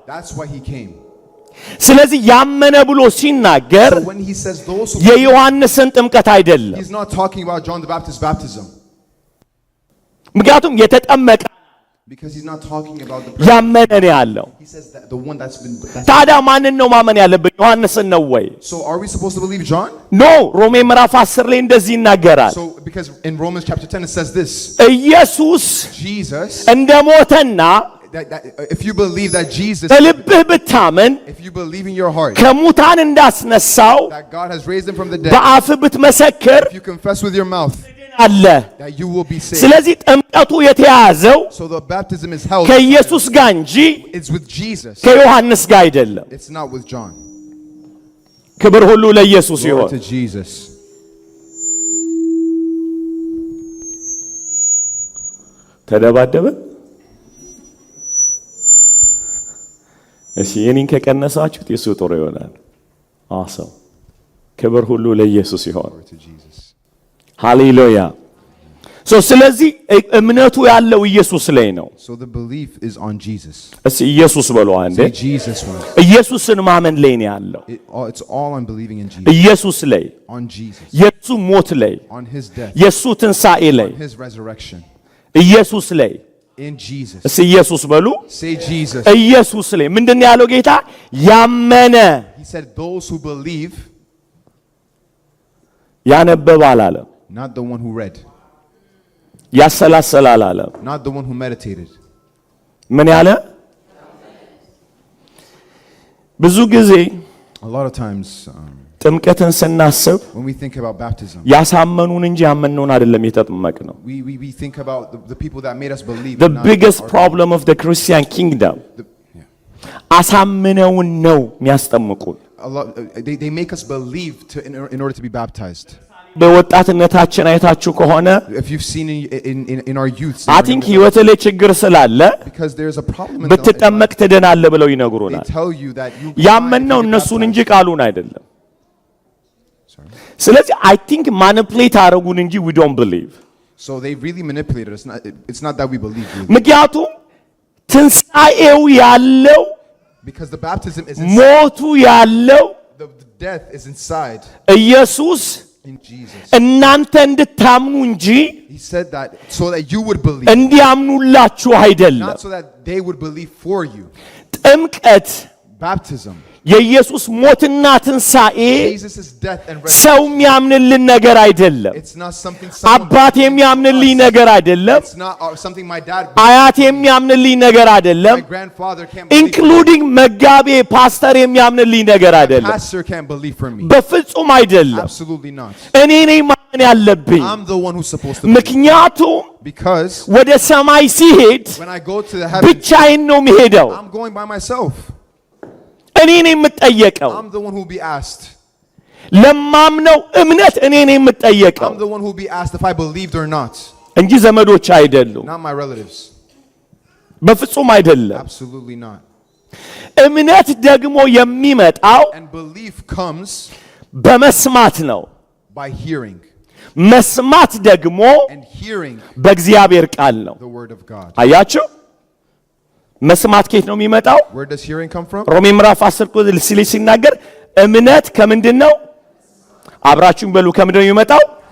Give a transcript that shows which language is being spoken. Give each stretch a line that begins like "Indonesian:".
English: That's why he came.
Amharic: ስለዚህ ያመነ ብሎ ሲናገር
English: So when he says those who
Amharic: የዮሐንስን ጥምቀት አይደለም
English: he's not talking about John the Baptist's baptism.
Amharic: ምክንያቱም የተጠመቀ
English: Because he's not talking about the
Amharic: ያመነ ነው ያለው
English: he says that the one that's been
Amharic: ታዲያ ማንን ነው ማመን ያለብን ዮሐንስን ነው ወይ
English: So are we supposed to believe John?
Amharic: ኖ ሮሜ ምዕራፍ 10 ላይ እንደዚህ ይናገራል
English: So because in Romans chapter 10 it says this.
Amharic: ኢየሱስ
English: Jesus
Amharic: እንደሞተና
English: that if you believe that Jesus
Amharic: በልብህ ብታመን
English: if you believe in your heart
Amharic: ከሙታን እንዳስነሳው
English: that God has raised him from the dead,
Amharic: በአፍህ ብትመሰክር
English: if you confess with your mouth
Amharic: አለ
English: that you will be saved.
Amharic: ስለዚህ ጥምቀቱ የተያዘው
English: So the baptism is held
Amharic: ከኢየሱስ ጋር እንጂ
English: it's with Jesus.
Amharic: ከዮሐንስ ጋር አይደለም
English: It's not with John.
Amharic: ክብር ሁሉ ለኢየሱስ
English: Glory
Amharic: ይሁን
English: to Jesus.
Amharic: ተደባደበ እሺ የኔን ከቀነሳችሁት የሱ ጥሩ ይሆናል አሰው ክብር ሁሉ ለኢየሱስ ይሁን
English: Glory to Jesus.
Amharic: ሃሌሉያ ስለዚህ እምነቱ ያለው ኢየሱስ ላይ ነው
English: So the belief is on Jesus.
Amharic: እሺ ኢየሱስ በለው አንዴ
English: Say Jesus word.
Amharic: ኢየሱስን ማመን ላይ ነው ያለው
English: It's all on believing in Jesus.
Amharic: ኢየሱስ ላይ
English: On Jesus.
Amharic: የሱ ሞት ላይ
English: On his death.
Amharic: የሱ ትንሣኤ ላይ
English: On his resurrection.
Amharic: ኢየሱስ ላይ
English: In Jesus.
Amharic: እሺ ኢየሱስ በሉ
English: Say Jesus.
Amharic: ኢየሱስ ላይ ምንድነው ያለው ጌታ ያመነ
English: He said those who believe,
Amharic: ያነበበ አላለም
English: not the one who read,
Amharic: ያሰላሰለ አላለም
English: not the one who meditated.
Amharic: ምን ያለ ብዙ ጊዜ
English: A lot of times
Amharic: ጥምቀትን ስናስብ
English: when we think about baptism,
Amharic: ያሳመኑን እንጂ ያመኑን አይደለም የተጠመቅነው
English: we think about the people that made us believe. the biggest problem of the Christian kingdom
Amharic: አሳምነውን ነው የሚያስጠምቁን
English: they make us believe in order to be baptized.
Amharic: በወጣትነታችን አይታችሁ ከሆነ
English: if you've seen in our youth, I think
Amharic: ህይወት ላይ ችግር ስላለ
English: because there's a problem in
Amharic: ብትጠመቅ ትድናለህ ብለው
English: they
Amharic: ይነግሩናል።
English: tell you that you
Amharic: ያመነው እነሱን እንጂ ቃሉን አይደለም። ስለዚህ
English: I think manipulate
Amharic: አደረጉን እንጂ
English: we don't believe. So they really manipulated us. It's not that we believe.
Amharic: ምክንያቱም ትንሣኤው ያለው
English: Because the baptism is inside.
Amharic: ሞቱ ያለው
English: The death is inside
Amharic: ኢየሱስ
English: in Jesus.
Amharic: እናንተ እንድታምኑ እንጂ
English: He said that so that you would believe,
Amharic: እንዲያምኑላችሁ አይደለም።
English: not so that they would believe for you.
Amharic: ጥምቀት
English: Baptism,
Amharic: የኢየሱስ ሞትና ትንሣኤ
English: Jesus' death and
Amharic: ሰው
English: resurrection.
Amharic: የሚያምንልን ነገር አይደለም።
English: It's not something someone
Amharic: አባት የሚያምንልኝ ነገር አይደለም።
English: It's not something my dad,
Amharic: አያት የሚያምንልኝ ነገር አይደለም።
English: my grandfather can't believe.
Amharic: ኢንክሉዲንግ መጋቤ ፓስተር የሚያምንልኝ ነገር አይደለም።
English: Pastor can't believe for me.
Amharic: በፍጹም አይደለም።
English: Absolutely not.
Amharic: እኔ ነኝ ማመን ያለብኝ።
English: I'm the one who's supposed to believe.
Amharic: ምክንያቱም
English: Because
Amharic: ወደ ሰማይ ሲሄድ
English: when I go to the heavens,
Amharic: ብቻዬን ነው የሚሄደው።
English: I'm going by myself.
Amharic: እኔ ነኝ የምጠየቀው።
English: I'm the one who will be asked.
Amharic: ለማምነው እምነት እኔ ነኝ የምጠየቀው
English: I'm the one who will be asked if I believed or not.
Amharic: እንጂ ዘመዶች አይደሉም።
English: Not my relatives.
Amharic: በፍጹም አይደለም።
English: Absolutely not.
Amharic: እምነት ደግሞ የሚመጣው
English: And belief comes
Amharic: በመስማት ነው።
English: by hearing.
Amharic: መስማት ደግሞ
English: And hearing
Amharic: በእግዚአብሔር ቃል ነው።
English: the word of God.
Amharic: አያችሁ? መስማት ከየት ነው የሚመጣው?
English: Where does hearing come from?
Amharic: ሮሜ ምዕራፍ 10 ቁጥር ሲናገር እምነት ከምንድን ነው? አብራችሁን በሉ። ከምንድን ነው የሚመጣው?